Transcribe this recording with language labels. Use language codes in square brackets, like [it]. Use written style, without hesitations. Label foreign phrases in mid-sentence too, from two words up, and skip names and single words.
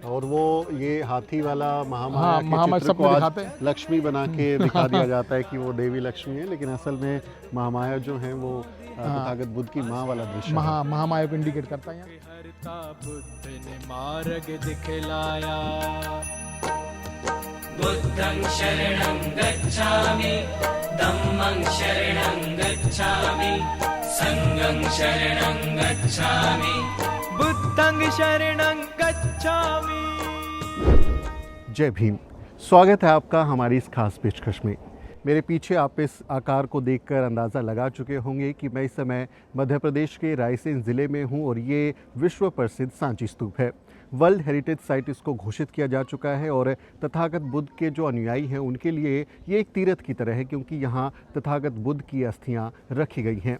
[hi] और वो ये हाथी वाला महामाया हाँ, के महामाया चित्र को सबको आज दिखाते हैं। लक्ष्मी बना के दिखा दिया जाता है कि वो देवी लक्ष्मी है, लेकिन असल में महामाया जो है वो तथागत बुद्ध की माँ वाला दृश्य है। महामाया को इंडिकेट करता है। हरता बुद्ध ने मार्ग दिखलाया। [pi] बुद्धं शरणं गच्छामि, धम्मं शरणं गच्छामि, संघं शरणं गच्छामि, बुद्धं शरणं गच्छामि। [hi] जय भीम। स्वागत है आपका हमारी इस खास पेशकश में। मेरे पीछे आप इस आकार को देखकर अंदाज़ा लगा चुके होंगे कि मैं इस समय मध्य प्रदेश के रायसेन ज़िले में हूँ और ये विश्व प्रसिद्ध सांची स्तूप है। [en] World Heritage Site [hi] इसको घोषित किया जा चुका है और तथागत बुद्ध के जो अनुयायी हैं उनके लिए ये एक तीर्थ की तरह है, क्योंकि यहाँ तथागत बुद्ध की अस्थियाँ रखी गई हैं।